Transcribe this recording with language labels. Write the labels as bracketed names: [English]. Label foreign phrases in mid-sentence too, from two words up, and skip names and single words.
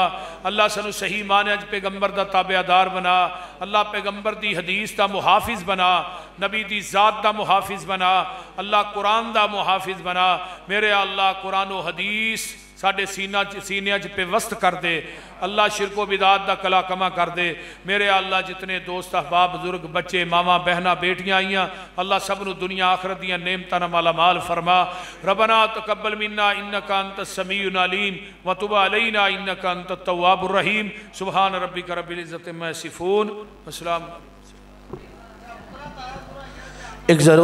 [Punjabi] اللہ سنو صحیح معنی اج پیغمبر دا تابعدار بنا، اللہ پیغمبر دی حدیث دا محافظ بنا، نبی دی ذات دا محافظ بنا، اللہ قرآن دا محافظ بنا۔ میرے اللہ قرآن و حدیث ساڑھے سینہ پہ وسط کر دے، اللہ شرک و بدعات دا کلاکما کر دے۔ میرے اللہ جتنے دوست احباب بزرگ بچے ماما بہنہ بیٹیاں آئیاں اللہ سب نو دنیا آخرت دیاں نعمتاں مالا مال فرما۔ [Arabic] ربنا تقبل منا انکا انت السمیع العلیم وتب علینا انکا انت التواب الرحیم۔ سبحان ربک رب العزت عما یصفون۔ السلام۔ [Punjabi] ایک ضرور